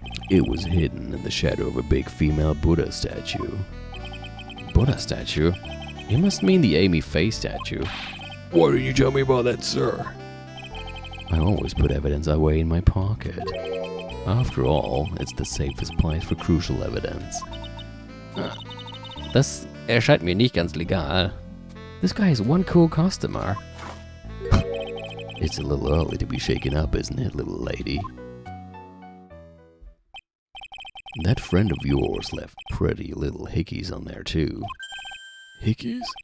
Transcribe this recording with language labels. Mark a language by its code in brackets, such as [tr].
[en] It was hidden in the shadow of a big female Buddha statue. Buddha statue? You must mean the Amy Faye statue. Why didn't you tell me about that, sir? I always put evidence away in my pocket. After all, it's the safest place for crucial evidence. [de] Das erscheint mir nicht ganz legal. [en] This guy is one cool customer. It's a little early to be shaken up, isn't it, little lady? That friend of yours left pretty little hickeys on there, too. Hickeys?